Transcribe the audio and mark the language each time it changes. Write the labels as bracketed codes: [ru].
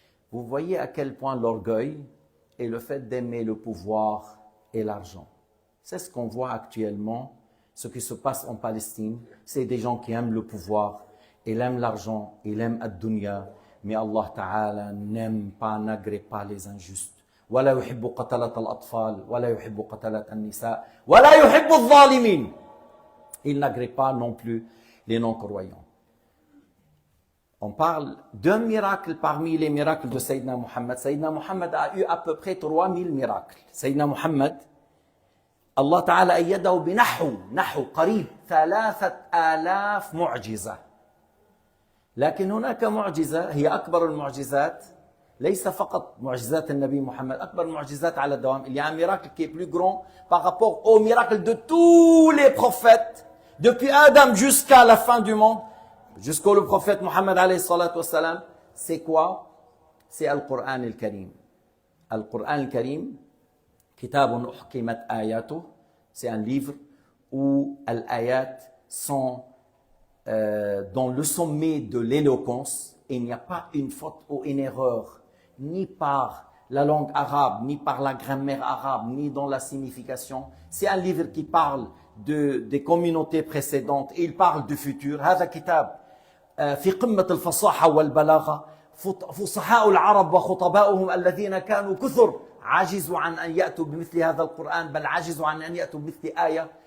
[fr] Vous voyez à quel point l'orgueil et le fait d'aimer le pouvoir et l'argent. C'est ce qu'on voit actuellement, ce qui se passe en Palestine. C'est des gens qui aiment le pouvoir, ils aiment l'argent, ils aiment ad-dunya. Mais Allah Ta'ala n'aime pas, n'agrée pas les injustes. [ar] ولا يحب قتلة الأطفال ولا يحب قتلة النساء ولا يحب الظالمين. [fr] Il n'agrée pas non plus les non-croyants. On parle d'un miracle parmi les miracles de Sayyidina Muhammad. Sayyidina Muhammad a eu à peu près 3000 miracles. Sayyidina Muhammad, Allah Ta'ala [ar] أيده بنحو قريب 3000 معجزة. لكن هناك معجزة هي أكبر المعجزات. ليس فقط معجزات النبي محمد أكبر المعجزات على الدوام. [fr] Il y a un miracle qui est plus grand par rapport au miracle de tous les prophètes depuis Adam jusqu'à la fin du monde, jusqu'au le prophète Muhammad alayhi salatu wassalam. C'est quoi? C'est Al-Qur'an al-Karim. Al-Qur'an al-Karim, [ar] kitabun uhkimat ayatuh, [fr] c'est un livre où les ayats sont dans le sommet de l'éloquence. Il n'y a pas une faute ou une erreur, ni par la langue arabe, ni par la grammaire arabe, ni dans la signification. C'est un livre qui parle des communautés précédentes et il parle du futur. [ar] هذا كتاب في قمة الفصاحة والبلاغة. فصحاء العرب وخطباؤهم الذين كانوا كثر عجزوا عن أن يأتوا بمثل هذا القرآن بل عجزوا عن أن يأتوا بمثل آية.